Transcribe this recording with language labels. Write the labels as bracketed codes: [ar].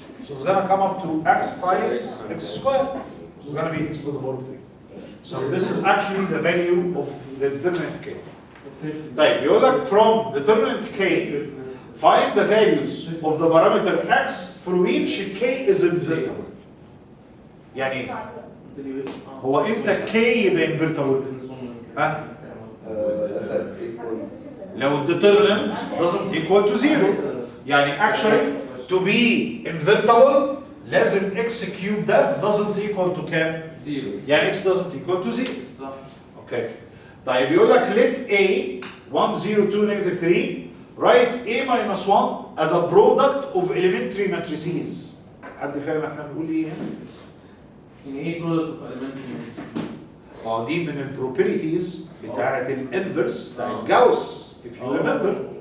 [en] So it's gonna come up to x times x squared. So it's gonna be x to the power of 3. So this is actually the value of the determinant k. [ar] طيب يقول لك [en] from determinant k find the values of the parameter x for which k is invertible. [ar] يعني هو امتى k يبقى invertible؟ ها؟ [en] that equals لو الديترمنت doesn't equal to 0. يعني actually to be invertible لازم x cube ده doesn't equal to كام؟ 0. يعني x doesn't equal to 0. [ar] صح. اوكي. طيب يقول لك [en] let a 1 0 2 negative 3 write a minus 1 as a product of elementary matrices. [ar] حد فاهم احنا بنقول ايه هنا؟ يعني ايه product of elementary؟ دي من البروبرتيز بتاعت الانفرس بتاع جاوس [en] if you remember.